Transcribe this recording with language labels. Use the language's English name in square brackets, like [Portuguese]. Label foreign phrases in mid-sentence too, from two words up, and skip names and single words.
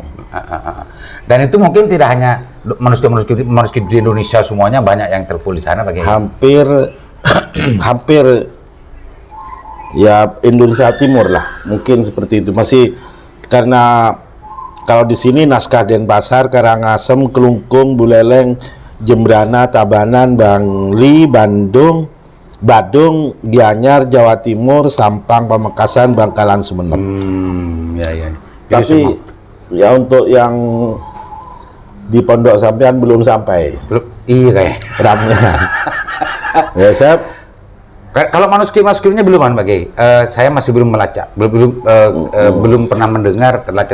[Indonesian] Dan itu mungkin tidak hanya manuskrip di Indonesia, semuanya banyak yang tertulis sana Pak Kiai. Hampir ya Indonesia Timur lah, mungkin seperti itu. Masih karena kalau di sini naskah Denpasar, Karangasem, Kelungkung, Buleleng, Jembrana, Tabanan, Bangli, Badung, Gianyar, Jawa Timur, Sampang, Pamekasan, Bangkalan, Sumeneb. Ya. Tapi ya untuk yang di Pondok Sampean belum sampai. Iya kayak. Ramnya. Ya, kalau manuskripnya belum Pak Kiai. Saya masih belum melacak, belum pernah mendengar terlacak.